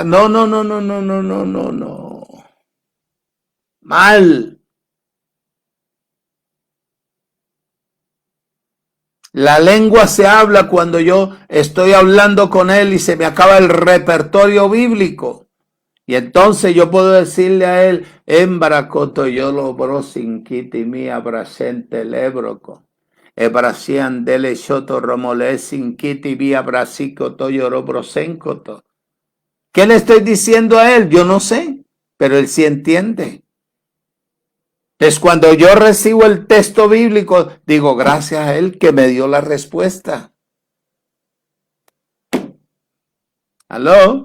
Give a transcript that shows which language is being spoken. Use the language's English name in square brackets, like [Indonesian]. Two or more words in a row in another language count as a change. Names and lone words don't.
[Spanish] No. Mal. La lengua se habla cuando yo estoy hablando con él y se me acaba el repertorio bíblico. Y entonces yo puedo decirle a él, Embaracoto yo lo brosinkiti mi abrasente lebroco. Ebrasian dele shoto romole sinkiti vi abrasico toyoro brosencoto. ¿Qué le estoy diciendo a él? Yo no sé, pero él sí entiende. Entonces, cuando yo recibo el texto bíblico, digo, gracias a él que me dio la respuesta. ¿Aló?